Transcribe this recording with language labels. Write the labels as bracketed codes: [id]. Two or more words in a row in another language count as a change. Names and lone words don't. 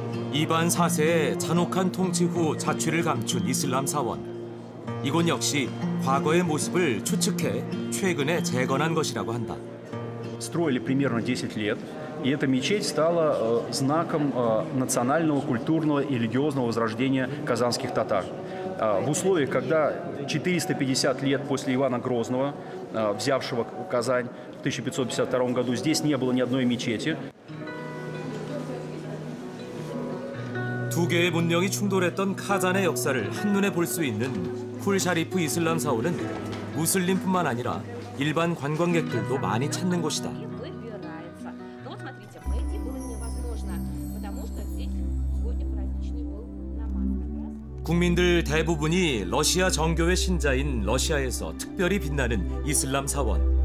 [ko] 이반 4세의 잔혹한 통치 후 자취를 감춘 이슬람 사원. 이곳 역시 과거의 모습을 추측해 최근에 재건한 것이라고 한다. [ru] Строили примерно 10 лет, и эта мечеть стала знаком национального, культурного и религиозного возрождения казанских татар. В условиях, когда 450 лет после Ивана Грозного, взявшего Казань в 1552 году, здесь не было ни одной мечети. [ko] 두 개의 문명이 충돌했던 카잔의 역사를 한눈에 볼 수 있는 쿨샤리프 이슬람 사원은 무슬림뿐만 아니라 일반 관광객들도 많이 찾는 곳이다. 국민들 대부분이 러시아 정교회 신자인 러시아에서 특별히 빛나는 이슬람 사원.